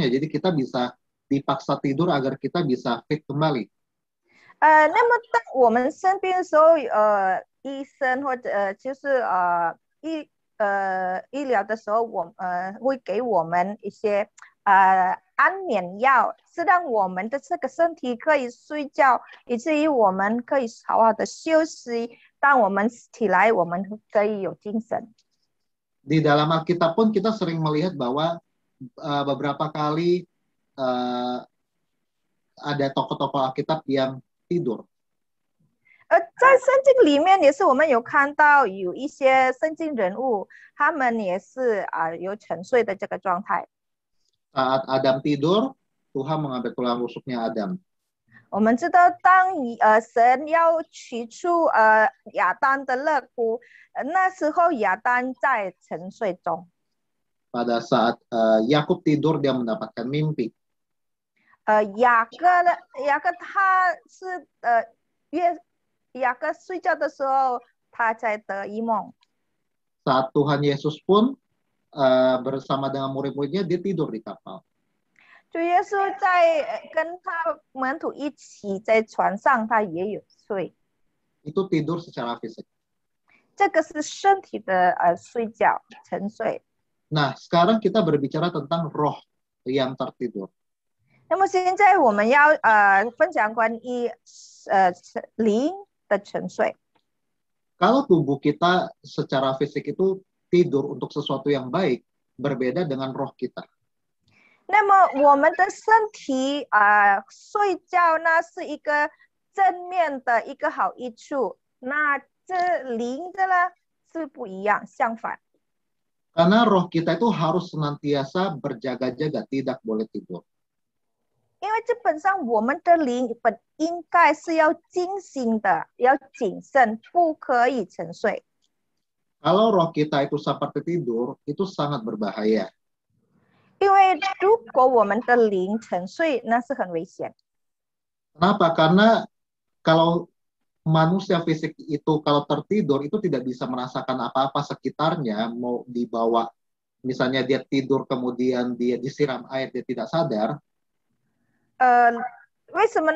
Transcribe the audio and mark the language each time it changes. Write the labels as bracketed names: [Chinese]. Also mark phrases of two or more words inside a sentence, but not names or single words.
[Indonesian] Jadi kita bisa dipaksa tidur agar kita bisa fit kembali. [Chinese] 那么当我们生病的时候，医生或者就是医疗的时候，会给我们一些安眠药，是让我们的这个身体可以睡觉，以至于我们可以好好的休息。当我们起来，我们可以有精神。 [Indonesian] Di dalam Alkitab pun kita sering melihat bahwa beberapa kali uh, ada tokoh-tokoh Alkitab yang tidur. [Chinese] 在圣经里面也是我们有看到有一些圣经人物，他们也是有沉睡的这个状态。 [Indonesian] Saat Adam tidur, Tuhan mengambil tulang rusuknya Adam. [Chinese] 我们知道当神要取出亚当的肋骨，那时候亚当在沉睡中。 [Indonesian] Pada saat Yakub tidur, dia mendapatkan mimpi. [Chinese] 雅各他是雅各睡觉的时候，他才得一梦。 [Indonesian] Saat Tuhan Yesus pun bersama dengan murid-muridnya, dia tidur di kapal. [Chinese] 主耶稣在跟他门徒一起在船上，他也有睡。 [Indonesian] Itu tidur secara fisik. [Chinese] 这个是身体的睡觉沉睡。 [Indonesian] Nah, sekarang kita berbicara tentang roh yang tertidur. [Chinese] 那么现在我们要分享关于灵的沉睡。 [Indonesian] Kalau tubuh kita secara fisik itu tidur untuk sesuatu yang baik, berbeda dengan roh kita. [Chinese] 那么我们的身体睡觉呢是一个正面的一个好益处，那这灵的呢是不一样，相反。 [Indonesian] Karena roh kita itu harus senantiasa berjaga-jaga, tidak boleh tidur. [Chinese] 因为基本上我们的灵本应该是要警醒的，要谨慎，不可以沉睡。 [Indonesian] Kalau roh kita itu seperti tidur, itu sangat berbahaya. [Chinese] 因为如果我们的灵沉睡，那是很危险。 [Indonesian] Kenapa? Karena kalau manusia fisik itu kalau tertidur itu tidak bisa merasakan apa-apa sekitarnya, mau dibawa, misalnya dia tidur kemudian dia disiram air, dia tidak sadar. [Chinese] 为什么呢？